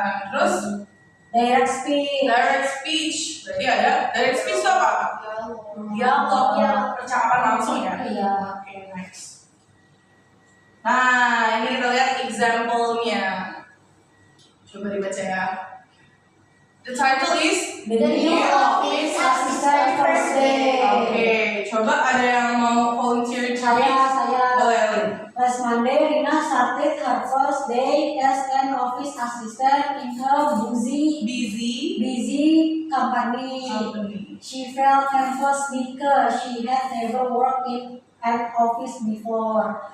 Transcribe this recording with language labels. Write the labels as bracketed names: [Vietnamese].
[Indonesian] Terus [English] Direct speech. [Indonesian] direct speech. Berarti ada direct speech itu apa? Dialog, percakapan langsung ya. Iya. [English] Oke, next. [Indonesian] Nah, ini kita lihat example-nya. Coba dibaca ya. [English] The title is The new office assistant first day. [Indonesian] Oke, coba ada yang mau volunteer Saya. Boleh, Lin. [English] Last Monday, Rina started her first day as an office assistant in her busy company. She felt nervous because she had never worked in an office before.